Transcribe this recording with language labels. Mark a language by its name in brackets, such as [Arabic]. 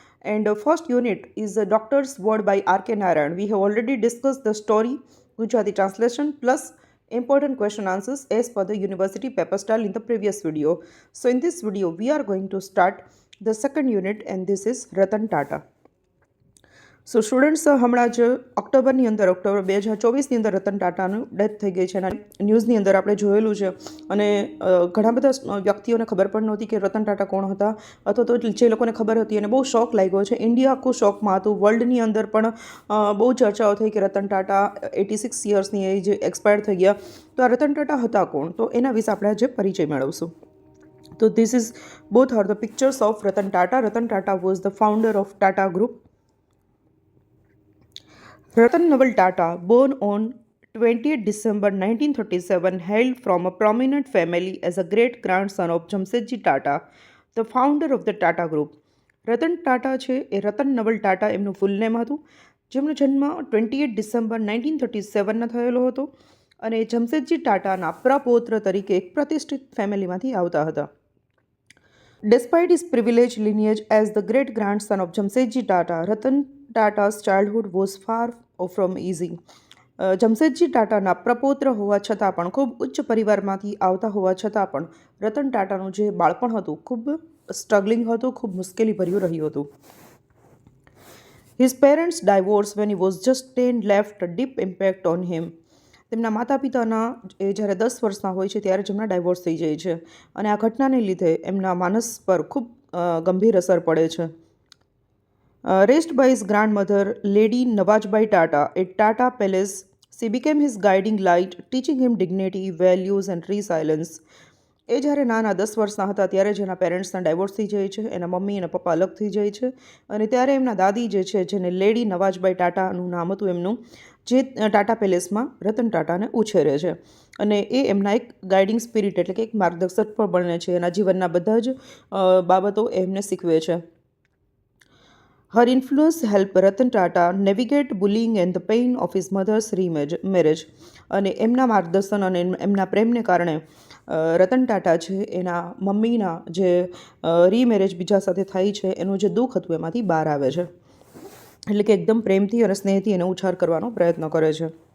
[English] And first unit is the Doctor's Word by R.K. Narayan. We have already discussed the story, Gujarati translation plus important question answers as per the university paper style in the previous video. So in this video, we are going to start the second unit and this is Ratan Tata. [Gujarati] So students હમણાં જ October 2024ની અંદર Ratan ટાટાનું death થઈ ગઈ છે અને ન્યૂઝની અંદર આપણે જોયેલું છે અને ઘણા બધા વ્યક્તિઓને ખબર પણ નહોતી કે રતન ટાટા કોણ હતા અથવા તો જે લોકોને ખબર હતી અને બહુ શોક લાગ્યો છે. ઇન્ડિયા આખું શોકમાં હતું. વર્લ્ડની અંદર પણ બહુ ચર્ચાઓ થઈ કે રતન ટાટા 86 યર્સની એજ એક્સપાયર થઈ ગયા. તો આ રતન ટાટા હતા કોણ, તો એના વિશે આપણે આજે પરિચય મેળવશું. તો [English] This is both are the pictures of Ratan Tata. Ratan Tata was the founder of Tata group. Ratan Naval Tata, born on 20th December 1937, hailed from a prominent family as a great-grandson of Jamsetji Tata, the founder of the Tata Group. [Gujarati] Ratan Tata છે એ રતન નવલ ટાટા એમનું ફૂલ name હતું, જેમનો જન્મ 28 December 1937ના થયેલો હતો અને જમશેદજી ટાટાના પ્રપૌત્ર તરીકે એક પ્રતિષ્ઠિત ફેમિલીમાંથી આવતા હતા. [English] Despite his privileged lineage as the great-grandson of Jamsetji Tata, Ratan Tata's childhood was far from easy. [Gujarati] Jamshedji ટાટાના પ્રપૌત્ર હોવા છતાં પણ, ખૂબ ઉચ્ચ પરિવારમાંથી આવતા હોવા છતાં પણ રતન ટાટાનું જે બાળપણ હતું ખૂબ સ્ટ્રગલિંગ હતું, ખૂબ મુશ્કેલીભર્યું રહ્યું હતું. [English] His parents divorced when he was just 10 left a deep impact on him. [Gujarati] તેમના માતા પિતાના એ જ્યારે 10 વર્ષના હોય છે ત્યારે જ એમના ડાયવોર્સ થઈ જાય છે અને આ ઘટનાને લીધે એમના માનસ પર ખૂબ ગંભીર અસર પડે છે. [English] Raised by his grandmother, Lady Nawajbai Tata, at Tata Palace, she became his guiding light, teaching him dignity, values and resilience. [Gujarati] એ જ્યારે નાના 10 વર્ષના હતા ત્યારે જ એના પેરેન્ટ્સના ડાયવોર્સ થઈ જાય છે, એના મમ્મી અને પપ્પા અલગ થઈ જાય છે અને ત્યારે એમના દાદી જે છે, જેને લેડી નવાજબાઈ ટાટાનું નામ હતું એમનું, જે ટાટા પેલેસમાં રતન ટાટાને ઉછેરે છે અને એ એમના એક ગાઈડિંગ સ્પિરિટ એટલે કે એક માર્ગદર્શક પણ બને છે. એના જીવનના બધા જ બાબતો એમને શીખવે છે. [English] Her influence helped Ratan Tata navigate bullying and the pain of his mother's remarriage. [Gujarati] અને એમના માર્ગદર્શન અને એમના પ્રેમને કારણે રતન ટાટા છે એના મમ્મીના જે રીમેરેજ બીજા સાથે થાય છે એનું જે દુઃખ હતું એમાંથી બહાર આવે છે. એટલે કે એકદમ પ્રેમથી અને સ્નેહથી એને ઉછાર કરવાનો પ્રયત્ન કરે છે.